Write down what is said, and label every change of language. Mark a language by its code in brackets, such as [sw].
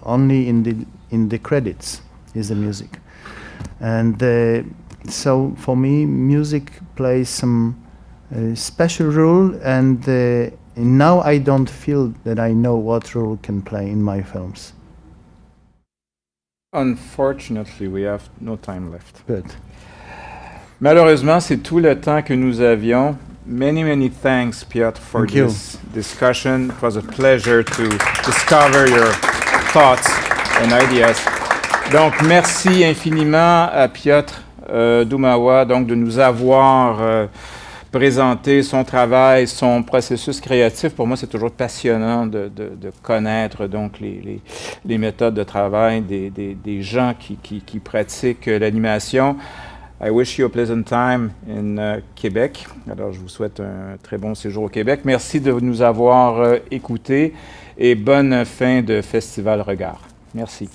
[en] Only in the credits is the music. And so for me, music plays some special role, and now I don't feel that I know what role can play in my films. Unfortunately, we have no time left. Good. [fr] Malheureusement, c'est tout le temps que nous avions. [en] Many thanks, Piotr, for this discussion. It was a pleasure to discover your thoughts and ideas. [fr] Donc, merci infiniment à Piotr Dumala, donc de nous avoir présenter son travail, son processus créatif. Pour moi, c'est toujours passionnant de connaître donc les méthodes de travail des gens qui pratiquent l'animation. [en] I wish you a pleasant time in Québec. [fr] Alors, je vous souhaite un très bon séjour au Québec. Merci de nous avoir écoutés et bonne fin de Festival Regard. Merci.